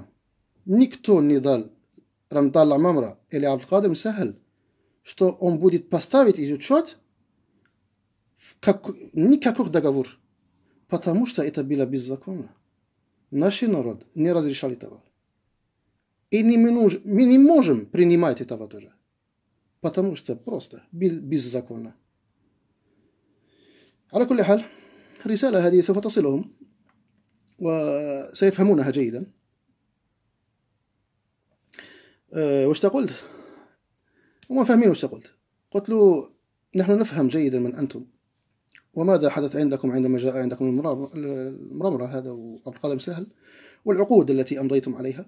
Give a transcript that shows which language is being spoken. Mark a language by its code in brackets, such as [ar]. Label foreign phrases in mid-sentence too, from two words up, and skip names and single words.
[ru] Никто не дал Рамтал Амамра или Абдулкадр Мсахаль, что он будет поставить изучать никаких договор, потому что это было беззаконно. Наш народ не разрешал этого. И мы не можем принимать этого тоже, потому что просто беззаконно. [ar] على كل حال الرسالة هذه سوف تصلهم وسيفهمونها جيدا. واش قلت؟ هم فاهمين واش قلت له نحن نفهم جيدا من أنتم وماذا حدث عندكم عندما جاء عندكم المرمرة هذا وعبد القادر سهل والعقود التي أمضيتم عليها.